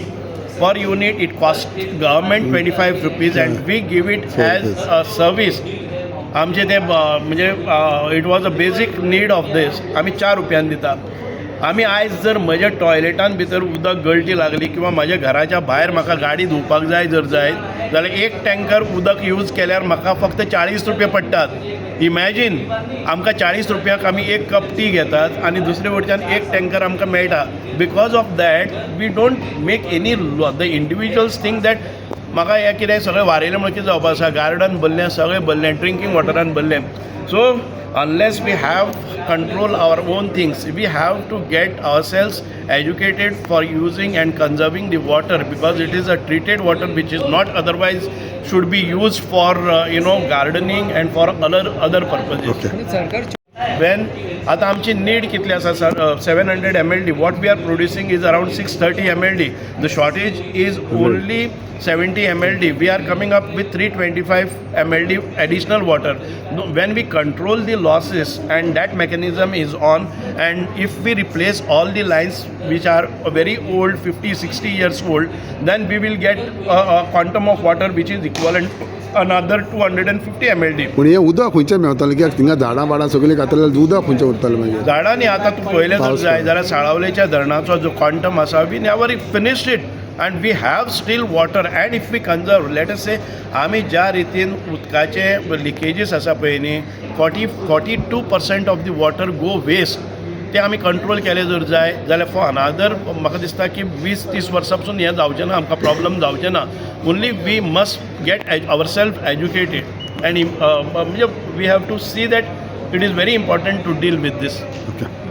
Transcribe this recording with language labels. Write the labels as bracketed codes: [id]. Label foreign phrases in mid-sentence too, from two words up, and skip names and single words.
[en] Per unit it costs government 25 rupees and we give it as a service. [kok] आमचे ते म्हणजे [en] it was a basic need of this. [kok] आमी 4 रुपयान दिता. आमी आयज जर म्हज्या टॉयलेटान भितर उदक गळटी लागली किंवा म्हज्या घराच्या भायर म्हाका गाडी धुवपाक जाय जर जायत जाल्यार एक टँकर उदक यूज केल्यार म्हाका फक्त 40 रुपया पडटात. इमॅजीन आमकां 40 रुपयाक आमी एक [en] cup tea [kok] घेतात आनी दुसरे वटच्यान एक टँकर आमकां मेळटा. [en] because of that we don't make any the individuals think that [kok] म्हाका हें कितें सगळें वारयलें म्हणून कितें जावपा आसा. गार्डन भरलें, सगळें भरलें, ड्रिंकींग वॉटरान भरलें. [en] सो unless we have control our own things, we have to get ourselves educated for using and conserving the water, because it is a treated water which is not otherwise should be used for gardening and for other purposes. Okay. [kok] आणि सरकार When आता आमची नीड कितली आसा सर 700 mld, [en] what we are producing is around 630 mld. The shortage is only 70 mld. We are coming up with 325 mld additional water. When we control the losses, and that mechanism is on, and if we replace all the lines which are very old, 50-60 years old, then we will get a quantum of water which is equivalent to another 250 mld. [kok] पूण हें उदक खंयचें मेळटलें कित्याक थिंगा झाडां बाडां सगळीं घातलें जाल्यार उदक खंयचें उरतलें मागीर. झाडांनी आता तूं पळयलें जर जाय जाल्यार साळावलेच्या धरणाचो जो क्वांटम आसा, [en] we never finished it and we have still water. and if we conserve, let us say [kok] आमी ज्या रितीन उदकाचे लिकेजीस आसा पळय न्ही, [en] 42% of the water go waste, [kok] ते आमी कंट्रोल केले जर जाय जाल्यार [en] for another [kok] म्हाका दिसता की 20-30 वर्सां पसून हें जावचें ना, आमकां प्रॉब्लम जावचें ना. [en] only we must get ourselves educated and म्हणजे we have to see that it is very important to deal with this. OK.